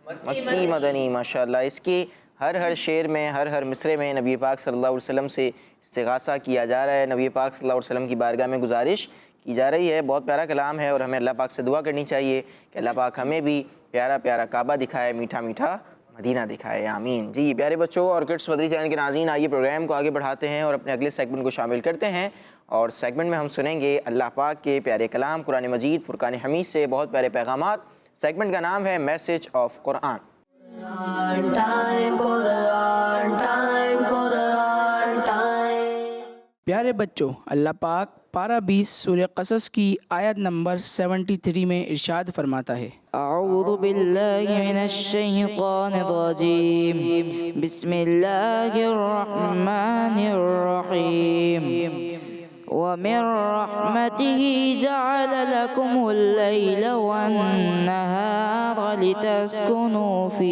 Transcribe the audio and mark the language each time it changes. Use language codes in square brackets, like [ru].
[ur] مکی مدنی۔ ماشاءاللہ، اس کی ہر شعر میں، ہر مصرے میں نبی پاک صلی اللہ علیہ وسلم سے استغاثہ کیا جا رہا ہے، نبی پاک صلی اللہ علیہ وسلم کی بارگاہ میں گزارش کی جا رہی ہے۔ بہت پیارا کلام ہے، اور ہمیں اللہ پاک سے دعا کرنی چاہیے کہ اللہ پاک ہمیں بھی پیارا پیارا کعبہ دکھائے، میٹھا میٹھا مدینہ دکھائے، آمین۔ جی پیارے بچوں اور کڈس مدری چینل کے ناظرین، آئیے پروگرام کو آگے بڑھاتے ہیں اور اپنے اگلے سیگمنٹ کو شامل کرتے ہیں، اور سیگمنٹ میں ہم سنیں گے اللہ پاک کے پیارے کلام قرآن مجید فرقان حمید سے بہت پیارے پیغامات۔ سیگمنٹ کا نام ہے message of Quran. [en] Quran time, Quran time, Quran time. [ur] پیارے بچوں، اللہ پاک پارہ 20 سورہ قصص کی آیت نمبر 73 میں ارشاد فرماتا ہے، [ar] اعوذ باللہ من الشیطان الرجیم، بسم اللہ الرحمن الرحیم، ومن رحمته جعل لكم الليل والنهار لتسكنوا